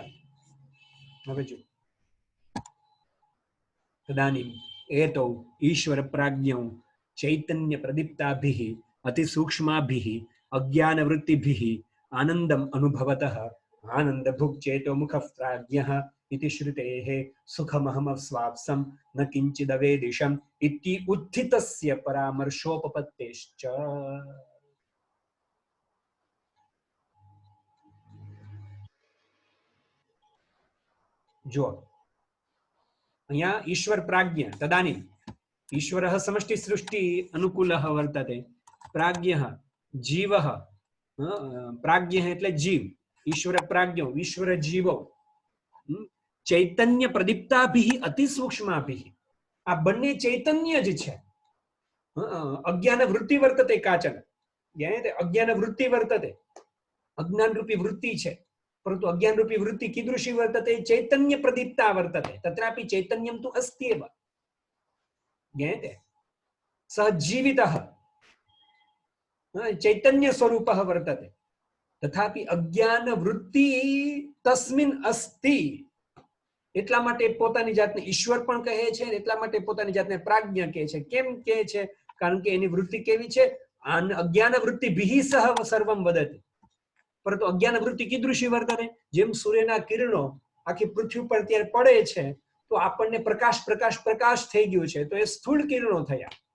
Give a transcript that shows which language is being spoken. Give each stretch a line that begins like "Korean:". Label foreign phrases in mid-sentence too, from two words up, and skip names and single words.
Gujarati: હવે જો
Sanskrit: તદાનીમ એતો ઈશ્વર પ્રાજ્ઞો ચૈતન્ય પ્રદીપ્તાભિઃ અતિ સૂક્ષ્માભિઃ અજ્ઞાન વૃત્તિભિઃ આનંદમ અનુભવતઃ આનંદ ભુક્ ચેતો મુખ પ્રાજ્ઞઃ इति श्रुतेः सुखमहम स्वाप्सं न किंचिदवेदिशम् इति उत्थितस्य परामर्शोपपत्तेश्च।
Gujarati: જો અહીંયા
Sanskrit: ईश्वर प्राज्ञ तदानीं ईश्वरः समष्टि सृष्टि अनुकूलः वर्तते. प्राज्ञः जीवः, प्राज्ञः એટલે જીવ. ईश्वर प्राज्ञो ईश्वर जीवो चैतन्य प्रदीप्ताभिः अति सूक्ष्माभिः.
Gujarati: આ બન્ને ચૈતન્ય જ છે.
Sanskrit: अज्ञान वृत्ति वर्तते काचन, अज्ञान वृत्ति वर्तते,
Gujarati: અજ્ઞાન રૂપી વૃત્તિ છે, પરંતુ
Sanskrit: अज्ञान रूपी वृत्ति कीदृशी वर्तते? चैतन्य प्रदीप्ता वर्तते. तत्रापि चैतन्यं तु अस्त्येव. ज्ञायते? सः जीवितः चैतन्य स्वरूपः वर्तते. तथापि अज्ञान वृत्ति तस्मिन् अस्ति.
Gujarati: એટલા માટે પોતાની જાતને ઈશ્વર પણ કહે છે, એટલા માટે પોતાની જાતને પ્રાજ્ઞ કહે છે. કેમ કહે છે? કારણ કે એની વૃત્તિ કેવી છે?
Sanskrit: અજ્ઞાન વૃત્તિ ભિઃ સહ સર્વમ વદતિ. પરંતુ અજ્ઞાન વૃત્તિ કીદૃશી વર્તને?
Gujarati: જેમ સૂર્યના કિરણો આખી પૃથ્વી પર ત્યારે પડે છે તો આપણને પ્રકાશ પ્રકાશ પ્રકાશ થઈ ગયું છે, તો એ સ્થૂળ કિરણો થયા.